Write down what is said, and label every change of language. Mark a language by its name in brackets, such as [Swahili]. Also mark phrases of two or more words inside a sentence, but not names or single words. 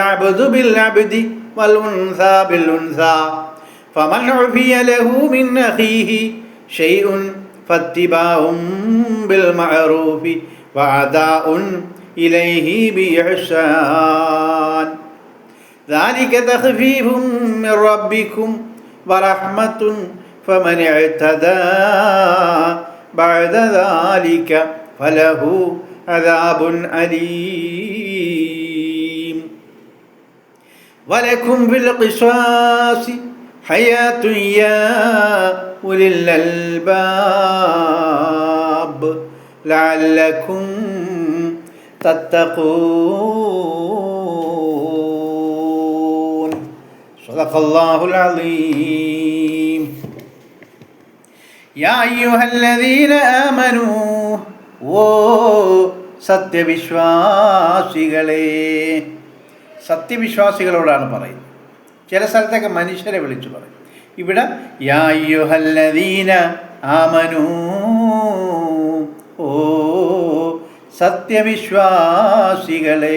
[Arabic] العبد بالعبد والأنثى بالأنثى فمن عفي له من أخيه شيء فاتباع بالمعروف وأداء إليه بإحسان ذلك تخفيف من ربكم ورحمة فمن اعتدى بعد ذلك فله عذاب أليم ولكم في القصاص حياة يا أولي الألباب لعلكم تتقون. صدق الله العليم. يا أيها الذين آمنوا, [Malayalam] ഓ സത്യവിശ്വാസികളെ. സത്യവിശ്വാസികളോടാണ് പറയുന്നത്. ചില സ്ഥലത്തൊക്കെ മനുഷ്യരെ വിളിച്ചു പറയും. ഇവിടെ [Arabic] يا أيها الذين آمنوا, [Malayalam] ഓ സത്യവിശ്വാസികളെ.